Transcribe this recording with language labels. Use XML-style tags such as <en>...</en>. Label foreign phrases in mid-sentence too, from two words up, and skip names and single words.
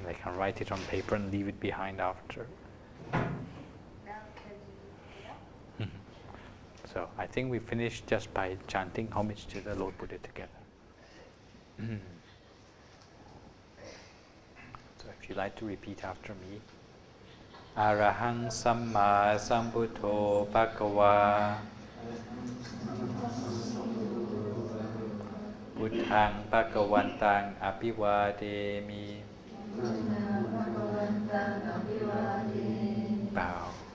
<en>They can write it on paper and leave it behind after. Now can you read it? So I think we finished just by chanting homage to the Lord Buddha together. So if you'd like to repeat after me.</en> <pi>Arahang Samma Sambuddho Bhagava Buddhang Bhagavantang Abhivademi.</pi> <en>Bow.</en>